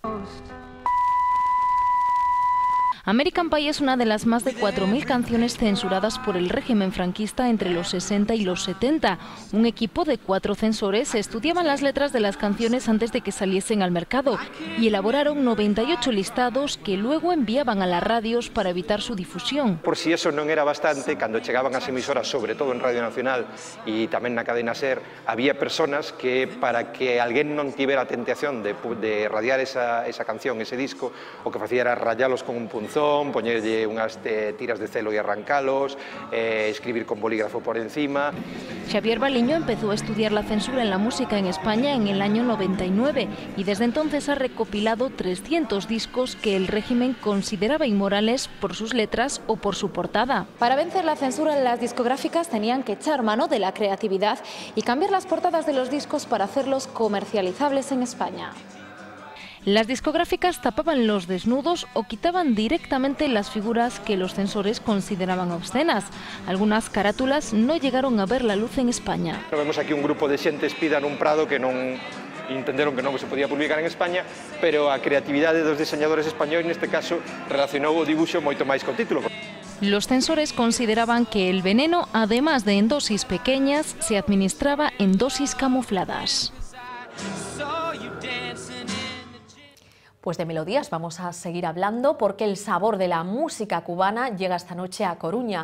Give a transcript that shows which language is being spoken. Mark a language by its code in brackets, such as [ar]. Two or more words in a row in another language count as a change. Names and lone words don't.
[es] American Pie es una de las más de 4.000 canciones censuradas por el régimen franquista entre los 60 y los 70. Un equipo de 4 censores estudiaban las letras de las canciones antes de que saliesen al mercado y elaboraron 98 listados que luego enviaban a las radios para evitar su difusión. [gl] Por si eso non era bastante, cando chegaban as emisoras, sobre todo en Radio Nacional e tamén na cadena SER, había personas que, para que alguén non tivera a tentación de radiar esa canción, ese disco, o que facía era rayalos con un punzón, poñerlle unhas tiras de celo e arrancalos, escribir con bolígrafo por encima. [es] Xavier Baliño empezó a estudiar la censura en la música en España en el año 99 y desde entonces ha recopilado 300 discos que el régimen consideraba inmorales por sus letras o por su portada. Para vencer la censura, las discográficas tenían que echar mano de la creatividad y cambiar las portadas de los discos para hacerlos comercializables en España. Las discográficas tapaban los desnudos o quitaban directamente las figuras que los censores consideraban obscenas. Algunas carátulas no llegaron a ver la luz en España. [gl] Vemos aquí un grupo de xente espida nun prado que non entenderon que non se podía publicar en España, pero a creatividade dos diseñadores españoles neste caso relacionou o dibuixo moito máis co título. [es] Los censores consideraban que el veneno, además de en dosis pequeñas, se administraba en dosis camufladas. Pues de melodías vamos a seguir hablando porque el sabor de la música cubana llega esta noche a Coruña.